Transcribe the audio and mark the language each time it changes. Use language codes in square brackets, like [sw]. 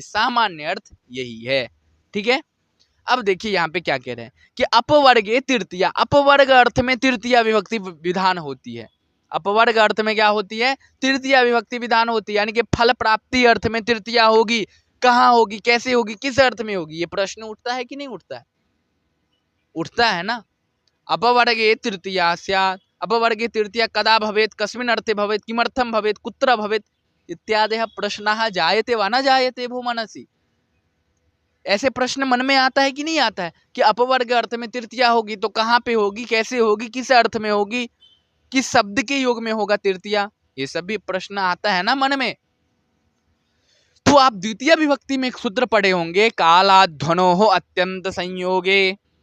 [hi] सामान्य अर्थ यही है, ठीक है। अब देखिए यहाँ पे क्या कह रहे हैं कि अपवर्गे तृतीया, अपवर्ग अर्थ में तृतीया विभक्ति विधान होती है। अपवर्ग अर्थ में क्या होती है? तृतीया विभक्ति विधान होती है, यानी कि फल प्राप्ति अर्थ में तृतीया होगी। कहाँ होगी, कैसे होगी, किस अर्थ में होगी? ये प्रश्न उठता है कि नहीं उठता है? उठता है ना। [sa] अपवर्गे तृतीया स्यात्, अपवर्गे तृतीया कदा भवेत्, कस्मिन् अर्थे भवेत्, किमर्थम भवेत्, कुत्र भवेत् इत्यादि प्रश्नः जायते वा न जायते भो मनसि। [hi] ऐसे प्रश्न मन में आता है कि नहीं आता है कि अपवर्ग अर्थ में तृतीया होगी तो कहाँ पे होगी, कैसे होगी, किस अर्थ में होगी, किस शब्द के योग में होगा तृतीया? ये सब भी प्रश्न आता है ना मन में। तो आप द्वितीय विभक्ति में एक सूत्र पढ़े होंगे, कालाध्वनोः अत्यंत संयोगे।